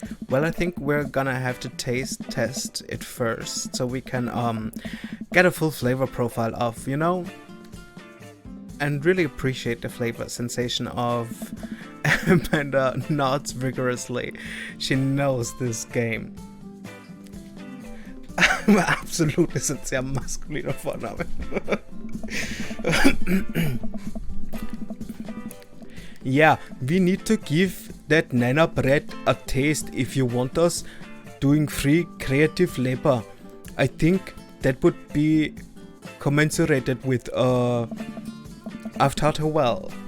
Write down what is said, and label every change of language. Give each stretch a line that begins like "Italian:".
English: Well, I think we're gonna have to test it first, so we can get a full flavor profile of, you know, and really appreciate the flavor sensation of. Amanda nods vigorously. She knows this game.
German: Absolut ist ein sehr maskuliner Vorname.
English: Yeah, we need to give that Nana bread a taste if you want us doing free creative labor. I think that would be commensurated with I've taught her well.